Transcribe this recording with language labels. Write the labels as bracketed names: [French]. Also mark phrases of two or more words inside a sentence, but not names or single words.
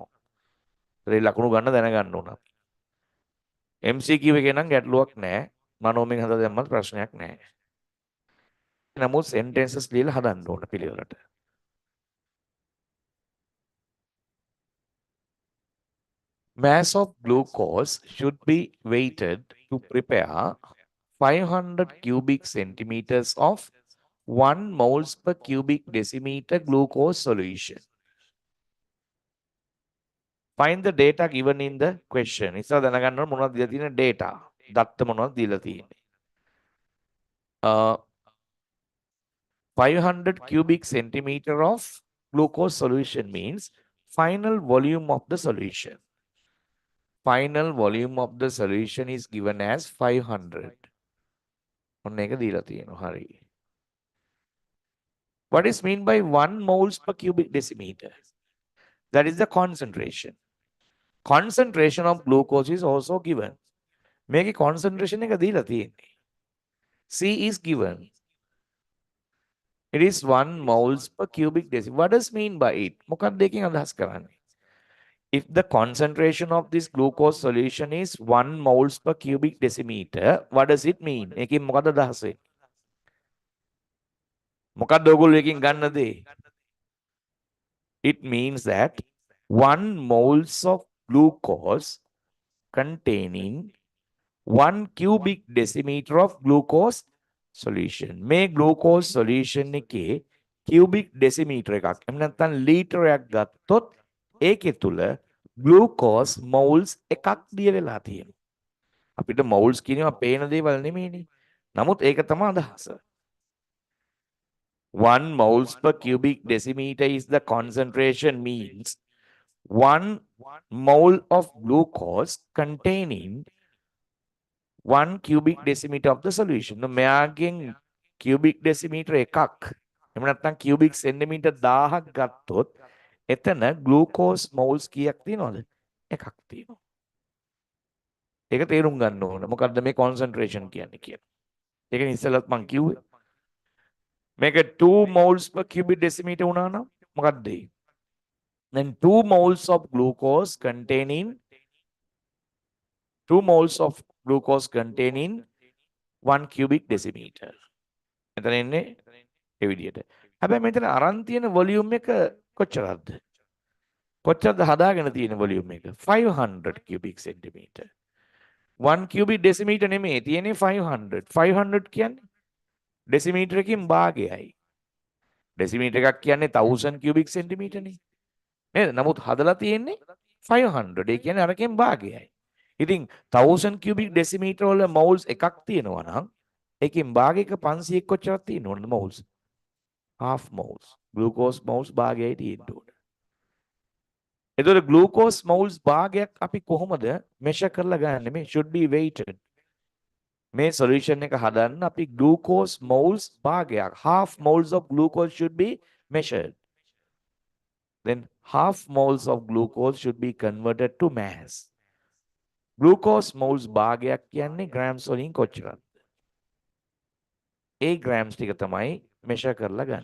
[Sinhala] ඒ ලකුණු ගන්න දැනගන්න ඕන. MCQ එකේ නම් ගැටලුවක් නැහැ. මනෝමයෙන් හදලා දැම්මත් ප්‍රශ්නයක් නැහැ. නමුත් sentences ලියලා හදන්න ඕන පිළිවෙලට. [English] Mass of glucose should be weighted to prepare 500 cubic centimeters of 1 moles per cubic decimeter glucose solution. Find the data given in the question. [Sinhala] ඉස්සර දැනගන්න ඕන මොනවද දීලා තියෙන data. දත්ත මොනවද දීලා තියෙන්නේ. [English] 500 cubic centimeter of glucose solution means final volume of the solution. Final volume of the solution is given as 500. [Sinhala] ඔන්න ඒක දීලා තියෙනවා. හරි. [English] What is mean by 1 moles per cubic decimeter? That is the concentration. Concentration of glucose is also given. [Sinhala] මේකේ concentration එක දීලා තියෙන්නේ. [English] C is given. It is 1 moles per cubic decimeter. What does mean by it? [Sinhala] මොකක්ද එකෙන් අදහස් කරන්නේ? [English] If the concentration of this glucose solution is 1 moles per cubic decimeter, what does it mean? [Sinhala] එකෙන් මොකක්ද අදහස් වෙන්නේ? මොකක්ද ඔයගොල්ලෝ එකෙන් ගන්න දේ? [English] It means that 1 moles of glucose containing 1 cubic decimeter of glucose solution. [Sinhala] මේ [English] glucose solution [Sinhala] එකේ [English] cubic decimeter [Sinhala] එකක් එහෙම නැත්නම් ලීටරයක් ගත්තොත් ඒකේ තුල [English] glucose moles [Sinhala] එකක් දිය වෙලා තියෙනවා. අපිට moles කියනවා පේන දේවල් නෙමෙයිනේ. නමුත් ඒක තමයි අදහස. [English] 1 moles per cubic decimeter is the concentration means 1 mole of glucose containing 1 cubic decimeter of the solution. [Sinhala] මෙයාගෙන් [English] cubic decimeter [Sinhala] එකක් එහෙම නැත්නම් [English] cubic centimeter [Sinhala] 1000ක් ගත්තොත් එතන [English] glucose moles [Sinhala] කීයක් තියෙනවද? එකක් තියෙනවා. ඒක තේරුම් ගන්න ඕන. මොකද්ද මේ concentration කියන්නේ කියලා. ඒකනේ ඉස්සෙල්ලත් මම කිව්වේ. මේක 2 [English] moles per cubic decimeter [Sinhala] වුණා නම් මොකක්ද ඒ? [English] Then 2 moles of glucose containing 2 moles of glucose containing 1 cubic decimeter. [Sinhala] මෙතන එන්නේ ඒ විදිහට. හැබැයි මෙතන අරන් තියෙන වොලියුම් එක කොච්චරද? කොච්චරද හදාගෙන තියෙන වොලියුම් එක? 500 [English] cubic centimeter. [Sinhala] 1 [English] cubic decimeter [Sinhala] නෙමෙයි තියෙන්නේ 500. 500 කියන්නේ decimeter එකකින් භාගයයි. decimeter එකක් කියන්නේ 1000 [English] cubic centimeter [Sinhala] නේ. නේද? නමුත් හදලා තියෙන්නේ 500. ඒ කියන්නේ අරකින් භාගයයි. ඉතින් 1000 [English] cubic decimeter [Sinhala] වල moles එකක් තියෙනවා නම් ඒකෙන් භාගයක 500ක් කොච්චරක් තියෙනවද moles? [English] half moles. glucose moles [Sinhala] භාගයයි තියෙන්න ඕන. එතකොට [English] glucose moles [Sinhala] භාගයක් අපි කොහොමද measure කරලා ගන්නෙ? [English] මේ should be weighted. මේ solution [Sinhala] එක හදන්න අපි [English] glucose moles භාගයක් half moles of glucose should be measured. Then half moles of glucose should be converted to mass. glucose moles [Sinhala] භාගයක් කියන්නේ grams වලින් කොච්චරද? ඒ grams ටික තමයි measure කරලා ගන්න.